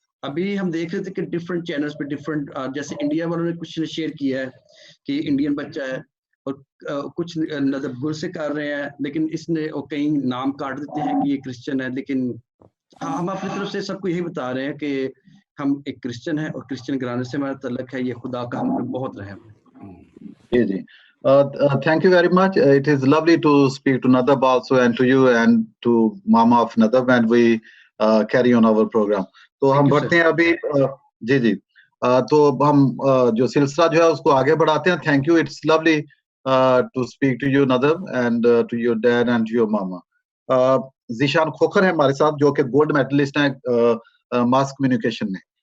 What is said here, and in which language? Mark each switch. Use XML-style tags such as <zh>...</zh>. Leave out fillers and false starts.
<hi>अभी हम देख रहे थे कि डिफरेंट चैनल्स पे डिफरेंट, जैसे इंडिया वालों ने कुछ शेयर किया है कि इंडियन बच्चा है और कुछ मतलब गुल से कर रहे हैं, लेकिन इसने कहीं नाम काट देते हैं कि ये क्रिश्चियन है। लेकिन हम अपनी तरफ से सबको यही बता रहे हैं कि हम एक क्रिश्चियन है और क्रिश्चियन घराने से हमारा तल्लक है। ये खुदा का हम पे बहुत रहम है। जी</hi> <en>thank you very much. It is lovely to speak to Nadab also, and to you and to Mama of Nadab, and we carry on our program.</en> <hi>तो हम बढ़ते हैं अभी जी तो हम जो सिलसिला जो है उसको आगे बढ़ाते हैं।</hi> <en>Thank you, it's lovely to speak to you Nadab and to your dad and to your mama.</en> <hi>ज़ीशान खोखर है हमारे साथ, जो कि गोल्ड मेडलिस्ट हैं मास कम्युनिकेशन में।</hi>